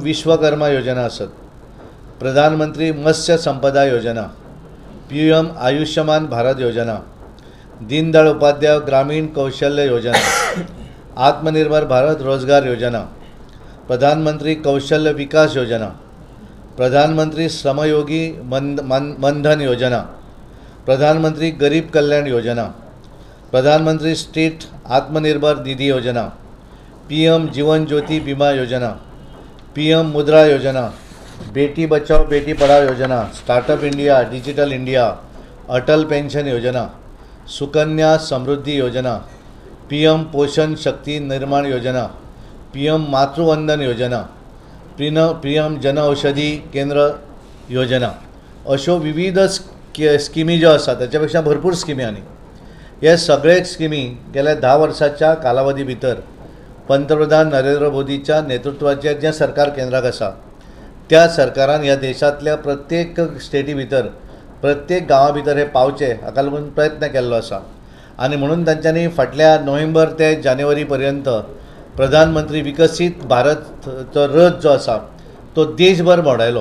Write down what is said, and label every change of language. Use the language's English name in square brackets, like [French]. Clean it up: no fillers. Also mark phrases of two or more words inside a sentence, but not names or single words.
[Konkani] विश्वकर्मा योजना आसत, प्रधानमंत्री मत्स्य संपदा योजना, PM आयुष्यमान भारत योजना, दीनदयाळ उपाध्याय ग्रामीण कौशल्य योजना, आत्मनिर्भर भारत रोजगार योजना, प्रधानमंत्री कौशल्य विकास योजना, प्रधानमंत्री श्रमयोगी मनधन योजना, प्रधानमंत्री गरीब कल्याण योजना, प्रधानमंत्री स्टेट आत्मनिर्भर निधि योजना, PM जीवन ज्योति बीमा योजना, PM मुद्रा योजना, बेटी बचाओ बेटी पढ़ाओ योजना, स्टार्टअप इंडिया, डिजिटल इंडिया, अटल पेंशन योजना, सुकन्या समृद्धि योजना, PM पोषण शक्ति निर्माण योजना, PM मातृवंदन योजना, PM जन औषधी केंद्र योजना, अशो विविध स्किमी ज्यो आसा त्याच्यापेक्षा भरपूर स्किमी आनी हे सगळे स्किमी गेल्या 10 वर्साच्या कालावधी भितर पंतप्रधान नरेंद्र मोदीच्या नेतृत्वाचे जे सरकार केंद्राक आसा त्या सरकारान ह्या देशातल्या प्रत्येक स्टेटी भितर प्रत्येक गांवा भितर हे पावचे हाका लागून प्रयत्न केल्लो आसा आणि म्हणून तांच्यांनी फाटल्या नोव्हेंबर ते जानेवारी पर्यंत प्रधानमंत्री विकसित भारतचो रथ जो आसा तो देशभर भोंवडायलो.